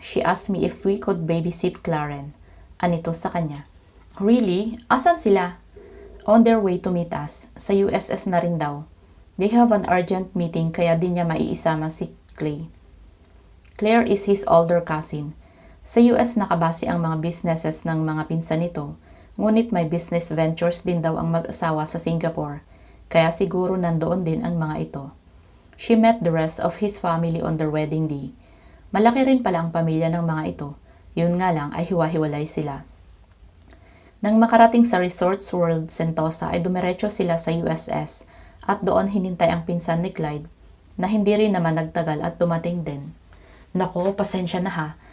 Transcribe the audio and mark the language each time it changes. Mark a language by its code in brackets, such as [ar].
[en] She asked me if we could babysit Claren. [tl] Anito sa kanya. [en] Really? [tl] Asan sila? [en] On their way to meet us. [tl] Sa USS na rin daw. [en] They have an urgent meeting [tl] kaya di niya maiisama si Clay. [en] Claire is his older cousin. [tl] Sa US nakabase ang mga businesses ng mga pinsan nito, ngunit may business ventures din daw ang mag-asawa sa Singapore, kaya siguro nandoon din ang mga ito. [en] She met the rest of his family on their wedding day. [tl] Malaki rin pala ang pamilya ng mga ito, yun nga lang ay hiwa-hiwalay sila. Nang makarating sa Resorts World Sentosa ay dumiretso sila sa USS at doon hinintay ang pinsan ni Clyde na hindi rin naman nagtagal at dumating din. Nako, pasensya na ha.